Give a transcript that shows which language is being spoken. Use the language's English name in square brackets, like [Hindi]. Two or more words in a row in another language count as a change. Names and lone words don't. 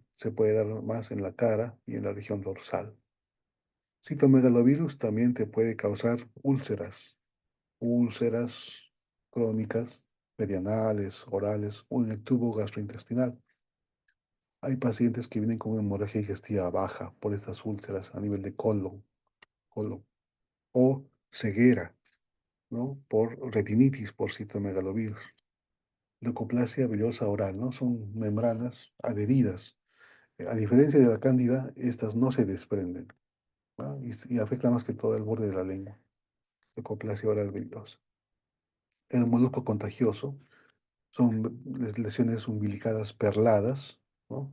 [Spanish] Se puede dar más en la cara y en la región dorsal. Citomegalovirus también te puede causar úlceras crónicas, perianales, orales o en el tubo gastrointestinal. Hay pacientes que vienen con hemorragia digestiva baja por estas úlceras a nivel de colon o ceguera, ¿no? Por retinitis, por citomegalovirus. Leucoplasia villosa oral, ¿no? Son membranas adheridas. A diferencia de la cándida, estas no se desprenden, ¿no? Y afecta más que todo el borde de la lengua. Leucoplasia oral villosa. El molusco contagioso son lesiones umbilicadas perladas, ¿no?